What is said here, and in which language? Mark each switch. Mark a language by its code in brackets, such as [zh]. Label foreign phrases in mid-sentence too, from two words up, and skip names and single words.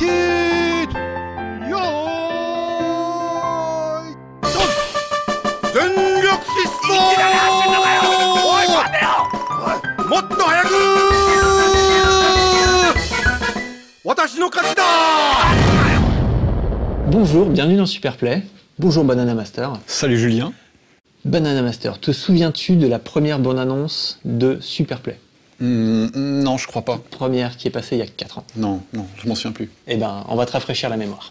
[ja] Yo. 전력疾走! もっと早く! 私の勝ちだ! [fr] Bonjour, bienvenue dans Superplay. Bonjour Banana Master. Salut Julien. Banana Master, te souviens-tu de la première bande-annonce de Superplay? Non, je crois pas. Première qui est passée il y a 4 ans. Non, je m'en souviens plus. Eh ben, on va te rafraîchir la mémoire.